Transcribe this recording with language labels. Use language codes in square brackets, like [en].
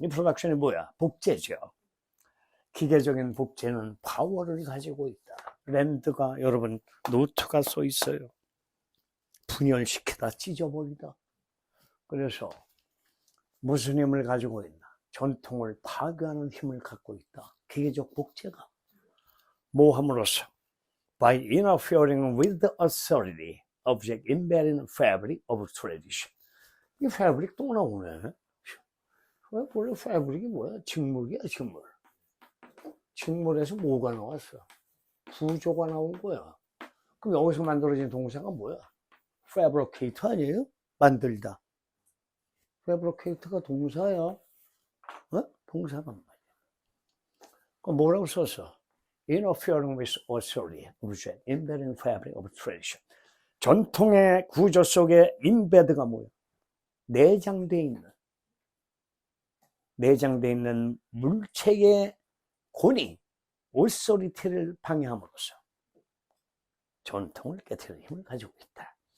[ko] reproduction이 뭐야? 복제죠. 기계적인 복제는 파워를 가지고 있다. 랜드가 여러분 노트가 써 있어요. 분열시키다, 찢어버리다. 그래서 무슨 힘을 가지고 있나? 전통을 파괴하는 힘을 갖고 있다. 기계적 복제가 뭐 함으로써 [en] by interfering with the authority object embedded in fabric of tradition. [ko] 이 패브릭 또 나오네. 원래 패브릭이 뭐야? 직물이야, 직물. 직물에서 뭐가 나왔어? 구조가 나온 거야. 그럼 여기서 만들어진 동사가 뭐야? fabricate 아니에요? 만들다. fabricate가 동사야. 동사가 말이야. 그럼 뭐라고 썼어? [en] interfering with authority, object, embedded in fabric of tradition. [ko] 전통의 구조 속에 embedd가 뭐야? 내장되어 있는 물체의 권위, 오소리티를 방해함으로써 전통을 깨트리는 힘을 가지고 있다.